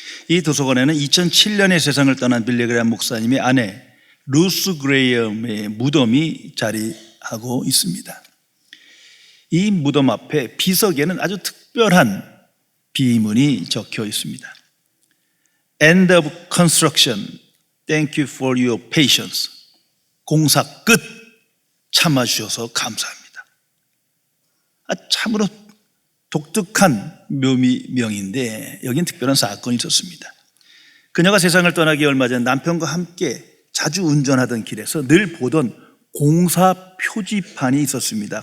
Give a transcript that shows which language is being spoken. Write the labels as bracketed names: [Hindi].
[Korean] 이 도서관에는 2007년에 세상을 떠난 밀리그레함 목사님의 아내 루스 그레이엄의 무덤이 자리하고 있습니다. 이 무덤 앞에 비석에는 아주 특별한 비문이 적혀 있습니다. [English] End of construction. Thank you for your patience. [Korean] 공사 끝. 참아주셔서 감사합니다. 참으로 독특한 묘미명인데 여긴 특별한 사건이 있었습니다. 그녀가 세상을 떠나기 얼마 전 남편과 함께 자주 운전하던 길에서 늘 보던 공사 표지판이 있었습니다.